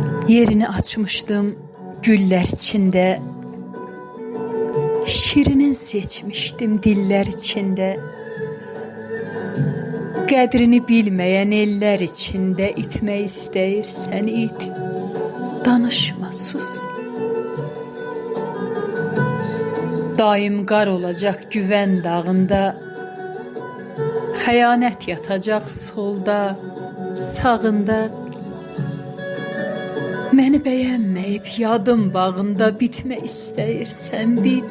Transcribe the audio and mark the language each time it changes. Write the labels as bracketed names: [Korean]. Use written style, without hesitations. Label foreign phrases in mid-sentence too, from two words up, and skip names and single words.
[Turkish] Yerini açmışdım güller içinde, şirinin seçmiştim diller içinde. [Azerbaijani] Qədrini bilmeyen eller içinde itmek istəyirsən it. Danışma, sus. Daim qar olacak güven dağında, xəyanət yatacak solda, sağında. Məni bəyənməyib yadım bağında bitmək istəyirsən bit.